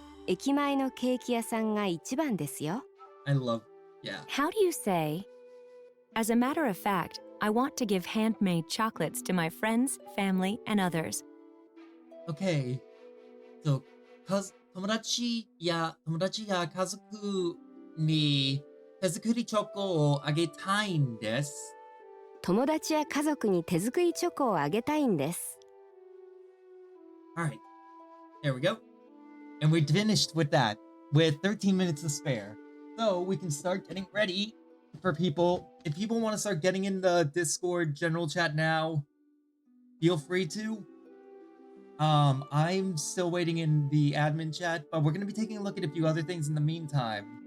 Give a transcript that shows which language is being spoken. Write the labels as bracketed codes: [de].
[ja] 駅前のケーキ屋さんが一番ですよ。 [en] I love, yeah. How do you say, as a matter of fact, I want to give handmade chocolates to my friends, family, and others. Okay. [ja] So, 友達や家族に手作りチョコをあげたいんです。友達や家族に手作りチョコをあげたいんです。 [en] Alright. There we go. And we're finished with that, with 13 minutes to spare. So we can start getting ready for people. If people want to start getting in the Discord general chat now, feel free to. I'm still waiting in the admin chat, but we're going to be taking a look at a few other things in the meantime.